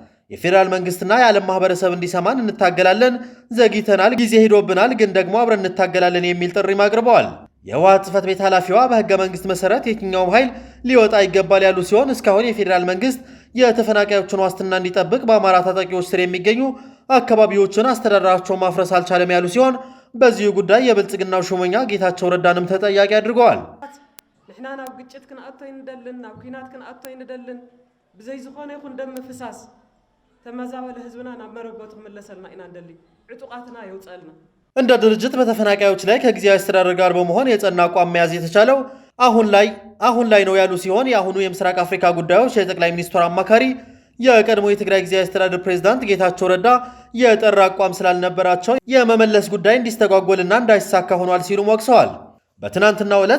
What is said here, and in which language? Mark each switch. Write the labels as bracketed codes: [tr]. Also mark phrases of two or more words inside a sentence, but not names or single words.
[am] የፌዴራል መንግስትና የዓለም ማህበረሰብ እንዲሰማን እንታገላለን። ዘግይተናል፣ ጊዜ ሄዶብናል፣ ግን ደግሞ አብረን እንታገላለን የሚል ጥሪም አቅርበዋል። የህወሓት ጽሕፈት ቤት ኃላፊዋ በህገ መንግስት መሰረት የትኛውም ኃይል ሊወጣ ይገባል ያሉ ሲሆን እስካሁን የፌዴራል መንግስት የተፈናቃዮችን ዋስትና እንዲጠብቅ በአማራ ታጣቂዎች ስር የሚገኙ አካባቢዎችን አስተዳደራቸውን ማፍረስ አልቻለም ያሉ ሲሆን በዚሁ ጉዳይ የብልጽግናው ሹመኛ ጌታቸው ረዳንም ተጠያቂ አድርገዋል። [ti] ንሕና ናብ ግጭት ክንኣቶ ይንደልን ናብ ኩናት ክንኣቶ ይንደልን ብዘይ ዝኾነ ይኹን ደም ምፍሳስ ተመዛበለ ህዝብና ናብ መረበቱ ክምለሰልና ኢና እንደሊ ዕጡቃትና ይውፀልና። [am] እንደ ድርጅት በተፈናቃዮች ላይ ከጊዜያዊ አስተዳደር ጋር በመሆን የጸና አቋም መያዝ የተቻለው አሁን ላይ ነው ያሉ ሲሆን የአሁኑ የምስራቅ አፍሪካ ጉዳዮች የጠቅላይ ሚኒስትሩ አማካሪ የቀድሞ የትግራይ ጊዜያዊ አስተዳደር ፕሬዝዳንት ጌታቸው ረዳ የጠራ አቋም ስላልነበራቸው የመመለስ ጉዳይ እንዲስተጓጎልና እንዳይሳካ ሆኗል ሲሉም ወቅሰዋል። በትናንትናው ዕለት